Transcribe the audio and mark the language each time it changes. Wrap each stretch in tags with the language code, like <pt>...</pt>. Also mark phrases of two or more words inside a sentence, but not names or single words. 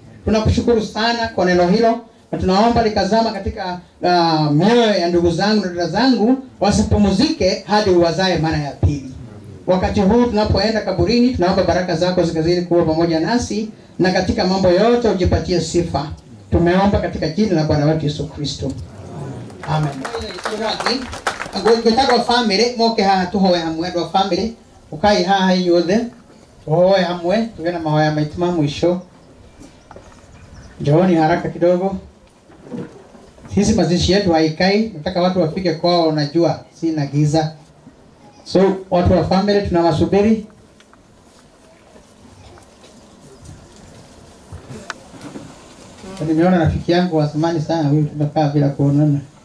<sw>Tunakushukuru sana kwa neno hilo, na tunaomba likazama katika mioyo ya ndugu zangu na dada zangu, wasipumzike hadi uwazae mara ya pili. Wakati huu tunapoenda kaburini, tunaomba baraka zako zikazidi kuwa pamoja nasi, na katika mambo yote ujipatie sifa. Tumeomba katika jina la Bwana wetu Yesu Kristo. Amen.</sw> <ki>Ngotaka family moke haha tuhoe hamwe ndo family ukai haha yothe tuhoe hamwe tuwe na mahoya maitu ma mwisho.</ki> <sw>Njooni haraka kidogo. Sisi mazishi yetu haikai, nataka watu wafike kwao, unajua sina giza. So watu wa family tunawasubiri. Nimeona rafiki yangu wa zamani sana huyu, tumekaa bila kuonana.</sw>